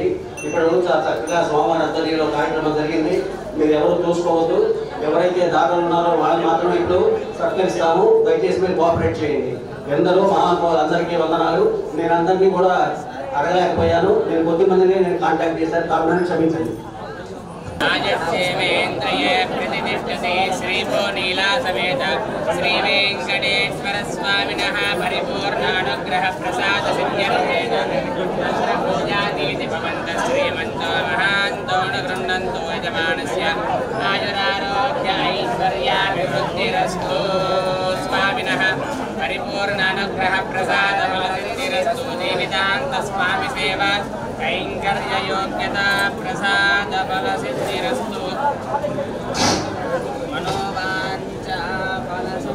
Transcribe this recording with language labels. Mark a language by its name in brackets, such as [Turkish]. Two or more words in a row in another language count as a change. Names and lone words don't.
[Telugu] ఇప్పటి వరకు చాలా చక్కగా స్వామివారి ఆధ్వర్యంలో కార్యక్రమం జరిగింది. మీరు ఎవరు చూసుకోవద్దు. ఎవరైతే దాఖలు ఉన్నారో వాళ్ళని మాత్రమే ఇప్పుడు సత్కరిస్తాము. దయచేసి మీరు కోఆపరేట్ చేయండి. ఎందరో మహానుభావులందరికీ వందనాలు. నేను అందరినీ కూడా అడగలేకపోయాను. నేను కొద్ది మందిని నేను కాంటాక్ట్ చేశాను. కాబట్టి క్షమించండి. [Sanskrit] श्रीभो नीला समेत श्री वेंकटेश्वर स्वामिनः परिपूर्णानुग्रह प्रसाद सिद्ध्यर्थेन पूजादीति भवन्तः श्रीमन्तो महान्तो न गृह्णन्तु यजमानस्य आयुरारोग्य ऐश्वर्याभिवृद्धिरस्तु स्वामिनः परिपूर्णानुग्रह प्रसाद फलसिद्धिरस्तु जीवितान्त स्वामि सेवा कैंकर्य योग्यता प्रसाद फलसिद्धिरस्तु मनोवांचा फल